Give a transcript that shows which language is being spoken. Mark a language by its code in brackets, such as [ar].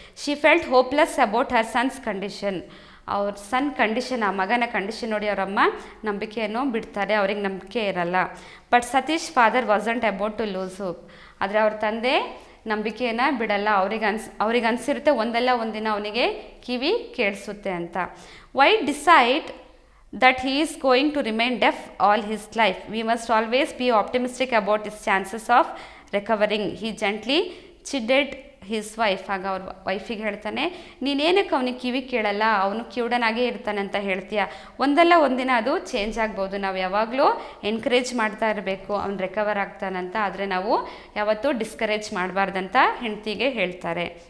[en] She felt hopeless about her son's condition. [kn] ಅವ್ರ ಸನ್ condition, ಆ ಮಗನ ಕಂಡೀಷನ್ ನೋಡಿ ಅವರಮ್ಮ ನಂಬಿಕೆಯನ್ನು ಬಿಡ್ತಾರೆ, ಅವ್ರಿಗೆ ನಂಬಿಕೆ ಇರಲ್ಲ. [en] But Satish father wasn't about to lose hope. [kn] ಆದರೆ ಅವ್ರ ತಂದೆ ನಂಬಿಕೆಯನ್ನು ಬಿಡಲ್ಲ. ಅವ್ರಿಗೆ ಅನಿಸಿರುತ್ತೆ ಒಂದಲ್ಲ ಒಂದಿನ ಅವನಿಗೆ ಕಿವಿ ಕೇಳಿಸುತ್ತೆ ಅಂತ. [en] Why decide that he is going to remain deaf all his life? We must always be optimistic about his chances of recovering. He gently chided his wife. [kn] ಆಗ ಅವ್ರ ವೈಫಿಗೆ ಹೇಳ್ತಾನೆ, ನೀನೇನಕ್ಕೆ ಅವನಿಗೆ ಕಿವಿ ಕೇಳಲ್ಲ, ಅವನು ಕಿವುಡನಾಗೇ ಇರ್ತಾನೆ ಅಂತ ಹೇಳ್ತೀಯ, ಒಂದಲ್ಲ ಒಂದಿನ ಅದು ಚೇಂಜ್ ಆಗ್ಬೋದು. ನಾವು ಯಾವಾಗಲೂ ಎನ್ಕರೇಜ್ ಮಾಡ್ತಾ ಇರಬೇಕು ಅವ್ನು ರಿಕವರ್ ಆಗ್ತಾನಂತ, ಆದರೆ ನಾವು ಯಾವತ್ತೂ ಡಿಸ್ಕರೇಜ್ ಮಾಡಬಾರ್ದಂತ ಹೆಂಡತಿಗೆ ಹೇಳ್ತಾರೆ.